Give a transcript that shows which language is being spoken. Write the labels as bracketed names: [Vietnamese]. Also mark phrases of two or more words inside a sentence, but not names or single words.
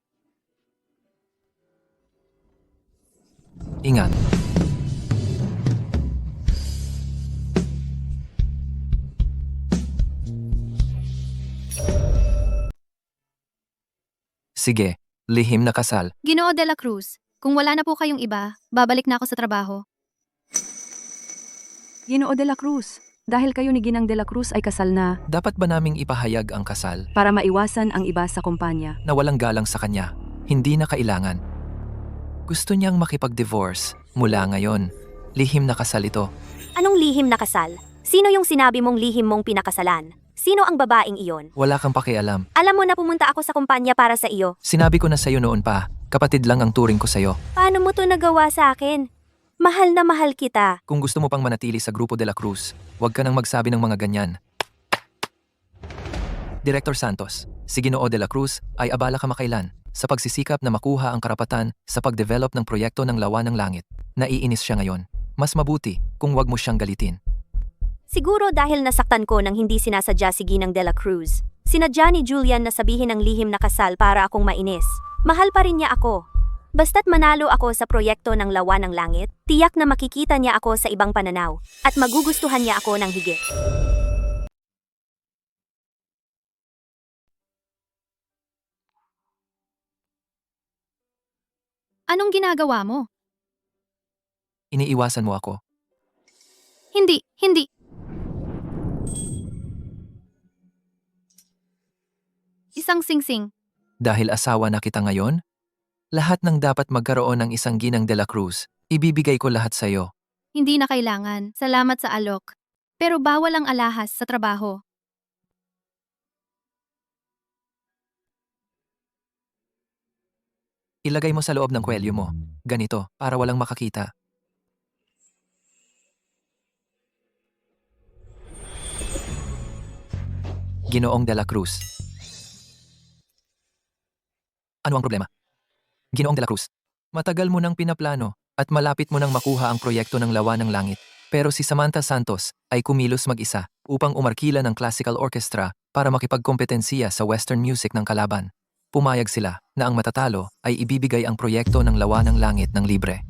[Filipino] Ingat. Sige, lihim na kasal. Ginoo de la Cruz, kung wala na po kayong iba, babalik na ako sa trabaho. Ginoo de la Cruz, dahil kayo ni Ginang de la Cruz ay kasal na Dapat ba naming ipahayag ang kasal para maiwasan ang iba sa kumpanya. na walang galang sa kanya? Hindi na kailangan. Gusto niyang makipag-divorce mula ngayon. Lihim na kasal ito. Anong lihim na kasal? Sino yung sinabi mong lihim mong pinakasalan? Sino ang babaeng iyon? Wala kang pakialam. Alam mo na pumunta ako sa kumpanya para sa iyo. Sinabi ko na sa'yo noon pa, kapatid lang ang turing ko sa'yo. Paano mo to nagawa sa akin? Mahal na mahal kita. Kung gusto mo pang manatili sa Grupo de la Cruz, huwag ka nang magsabi ng mga ganyan. Director Santos, si Ginoo de la Cruz ay abala kamakailan sa pagsisikap na makuha ang karapatan sa pag-develop ng proyekto ng Lawa ng Langit. Naiinis siya ngayon. Mas mabuti kung wag mo siyang galitin. Siguro dahil nasaktan ko nang hindi sinasadya si Ginang de la Cruz. Sinadya ni Julian na sabihin ng lihim na kasal para akong mainis. Mahal pa rin niya ako. Basta't manalo ako sa proyekto ng Lawa ng Langit, tiyak na makikita niya ako sa ibang pananaw at magugustuhan niya ako ng higit. Anong ginagawa mo? Iniiwasan mo ako. Hindi, hindi. Isang singsing. Dahil asawa na kita ngayon, lahat ng dapat magkaroon ng isang Ginang de la Cruz, ibibigay ko lahat sa'yo. Hindi na kailangan. Salamat sa alok. Pero bawal ang alahas sa trabaho. Ilagay mo sa loob ng kwelyo mo. Ganito, para walang makakita. Ginoong de la Cruz. Ano ang problema? Ginoong de la Cruz, matagal mo nang pinaplano at malapit mo nang makuha ang proyekto ng Lawa ng Langit. Pero si Samantha Santos ay kumilos mag-isa upang umarkila ng [English] classical orchestra [Filipino] para makipagkompetensiya sa [English] western music [Filipino] ng kalaban. Pumayag sila na ang matatalo ay ibibigay ang proyekto ng Lawa ng Langit ng libre.